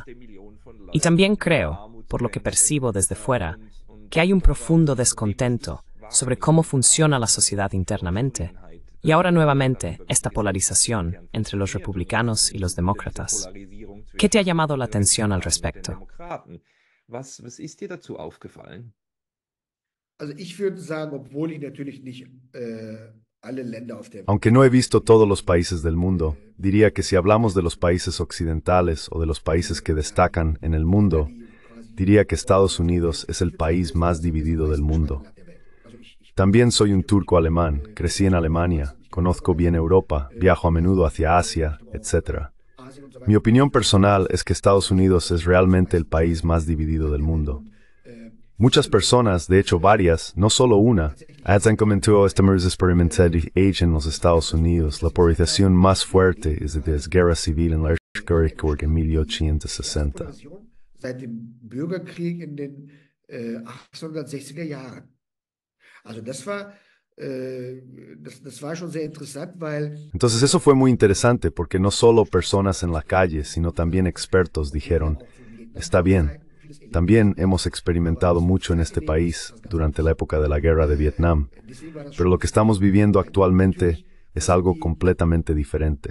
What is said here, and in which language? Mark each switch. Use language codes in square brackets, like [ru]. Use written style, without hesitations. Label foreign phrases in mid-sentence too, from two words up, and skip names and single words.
[es] Y también creo, por lo que percibo desde fuera, que hay un profundo descontento sobre cómo funciona la sociedad internamente. Y ahora nuevamente esta polarización entre los republicanos y los demócratas. ¿Qué te ha llamado la atención al respecto? [de] Was ist dir dazu aufgefallen? Also ich würde sagen, obwohl ich natürlich nicht alle Länder auf der Welt... [es] Aunque no he visto todos los países del mundo, diría que si hablamos de los países occidentales o de los países que destacan en el mundo, diría que Estados Unidos es el país más dividido del mundo. También soy un turco alemán, crecí en Alemania, conozco bien Europa, viajo a menudo hacia Asia, etc. Mi opinión personal es que Estados Unidos es realmente el país más dividido del mundo. Muchas personas, de hecho varias, no solo una, han comentado estamos experimentando en los Estados Unidos. La polarización más fuerte es de la guerra civil en la Bürgerkrieg en 1860. [de] Seit dem Bürgerkrieg in den 1860er Jahren. Also das war schon sehr interessant, weil... [es] Entonces eso fue muy interesante porque no solo personas en la calle, sino también expertos dijeron, está bien. También hemos experimentado mucho en este país durante la época de la guerra de Vietnam, pero lo que estamos viviendo actualmente es algo completamente diferente.